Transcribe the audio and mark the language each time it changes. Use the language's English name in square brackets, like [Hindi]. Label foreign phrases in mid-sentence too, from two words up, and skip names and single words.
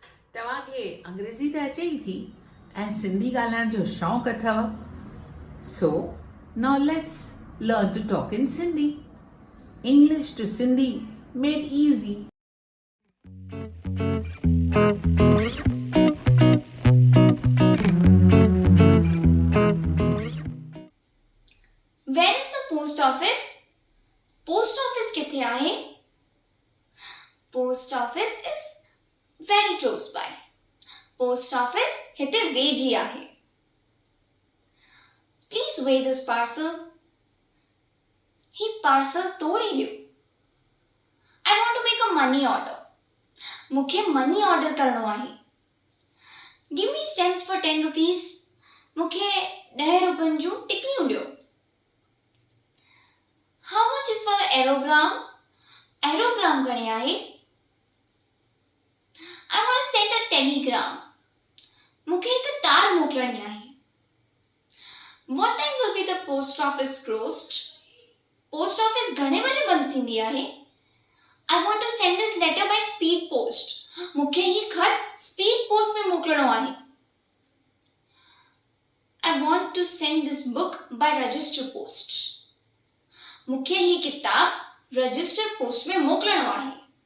[Sindhi] तव्हांखे अंग्रेज़ी त अचे ई थी ऐं सिंधी ॻाल्हाइण जो शौक़ु अथव। [English] So now let's learn to talk in Sindhi. English to Sindhi made easy. Where is the post office? Post office [Sindhi] किथे आहे? [English] Post office is very close by. Post office [Sindhi] हिते वेझी आहे. [English] Please weigh this parcel. [Sindhi] ही parcel तोड़े ॾियो. [English] I want to make a money order. [Sindhi] मूंखे [English] money order [Sindhi] करणो आहे. [English] Give me stamps for 10 rupees. [Sindhi] मूंखे 10 रुपयनि जूं टिकलियूं ॾियो. [English] How much is for the aerogram? [Sindhi] Aerogram घणे आहे? [English] I want to send a telegram. [Sindhi] मूंखे हिकु तार मोकिलणी आहे. [English] What time will be the post office closed? Post office [Sindhi] घणे बजे बंदि थींदी आहे? [English] I want to send this letter by speed post. [Sindhi] मूंखे ही खत [English] speed post [Sindhi] में मोकिलणो आहे. [English] I want to send this book by register post. [Sindhi] मूंखे ही किताब [English] register post [Sindhi] में मोकिलणो आहे.